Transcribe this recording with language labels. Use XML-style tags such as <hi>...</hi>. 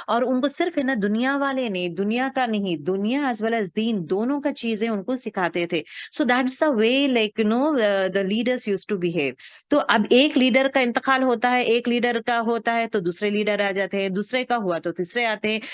<hi>اور उनको सिर्फ है ना दुनिया वाले नहीं, दुनिया का नहीं, दुनिया as well as दीन दोनों का चीजें उनको सिखाते थे.</hi> <en>So that's the way like the leaders used to behave.</en> <hi>तो अब एक लीडर का इंतकाल होता है, एक लीडर का होता है तो दूसरे लीडर आ जाते हैं, दूसरे का हुआ तो तीसरे आते हैं.</hi>